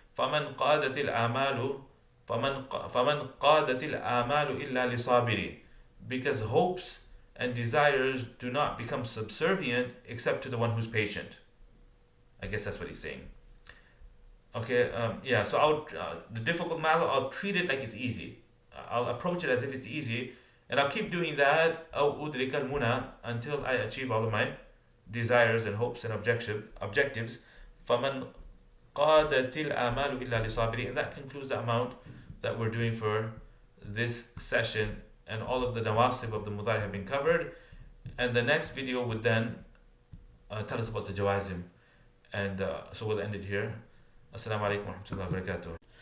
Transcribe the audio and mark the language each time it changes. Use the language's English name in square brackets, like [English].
[Arabic] فمن قادت الآمال فمن قادت الآمال إلا لصابري. [English] Because hopes and desires do not become subservient except to the one who's patient. I guess that's what he's saying. Okay, yeah, so the difficult matter, I'll treat it like it's easy. I'll approach it as if it's easy, and I'll keep doing that [Arabic] أو أدرك المنى [English] until I achieve all of my desires and hopes and objectives. [Arabic] فمن قادت الآمال إلا لصابري. [English] And that concludes the amount that we're doing for this session, and all of the nawaṣib of the mudari have been covered. And the next video would then tell us about the jawazim. And so we'll end it here. Assalamu alaikum wa rahmatullahi wa barakatuh.